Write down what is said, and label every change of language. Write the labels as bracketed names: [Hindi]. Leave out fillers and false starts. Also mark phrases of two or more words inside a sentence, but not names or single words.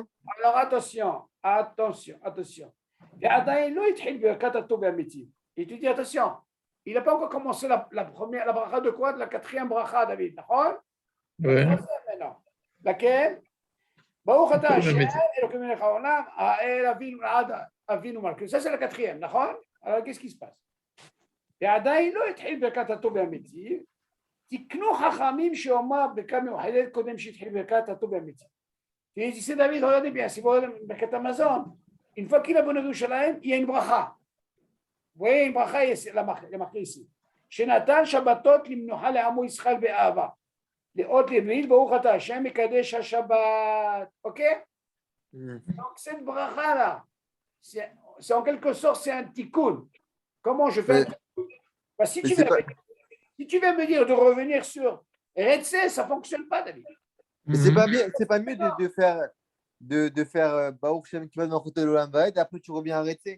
[French] Alors attention. Et tu dis attention, il n'a pas encore commencé la première, la bracha de quoi? De la quatrième bracha, David, d'accord? Ouais. Maintenant. Laquelle? [Hebrew] ברוך אתה [French] Pourquoi Hashem, le mettre? [Hebrew] אלוקים מלך העולם, האל אבינו מלכנו. [French] Ça, c'est la quatrième, d'accord? Alors, qu'est-ce qui se passe? [Hebrew] ועדיין לא התחיל ברכת הטוב והמציל, תקנו חכמים שאומר ברכה מיוחדת קודם שהתחיל ברכת הטוב והמציל. [French] Tu dis, David, regardez bien, si vous regardez Birkat Hamazon, une fois qu'il a bonné Yerushalayim, il y a une bracha. Vous voyez, une bracha, il y a marqué ici. [Hebrew] שנתן שבתות למנוחה לעמו ישראל באהבה. לאות לברית, ברוך אתה השם מקדש השבת. [French] Ok? Donc cette bracha là, c'est en quelque sorte, c'est un tikkun. Comment je fais? Bah, si tu veux me dire de revenir sur Retse, ça ne fonctionne pas, David. Mais c'est pas mieux de faire [Hebrew] ברוך שם כבוד מלכות עולם ועד, [French] et après tu reviens à Retse.